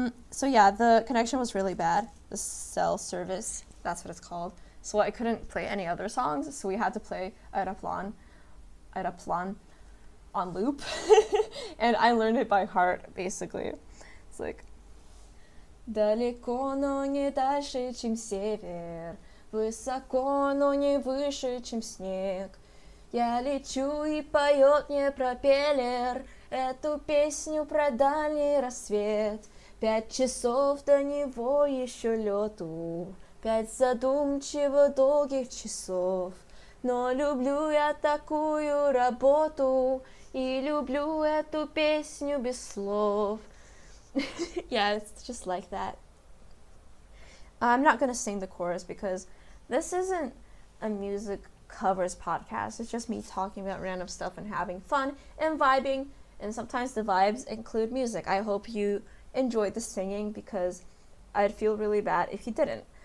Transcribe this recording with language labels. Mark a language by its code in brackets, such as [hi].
[en] So yeah, the connection was really bad. The cell service, that's what it's called. So I couldn't play any other songs, so we had to play Aeroplan on loop. And I learned it by heart, basically. It's like, [ru] далеко, но не дальше, чем север, высоко, но не выше, чем снег. Я лечу и поет мне пропеллер эту песню про дальний рассвет. 5 часов до него еще лету, 5 задумчиво долгих часов. Но люблю я такую работу и люблю эту песню без слов. [en] Yeah, it's just like that. I'm not gonna sing the chorus because this isn't a music covers podcast. It's just me talking about random stuff and having fun and vibing, and sometimes the vibes include music. I hope you enjoyed the singing because I'd feel really bad if you didn't.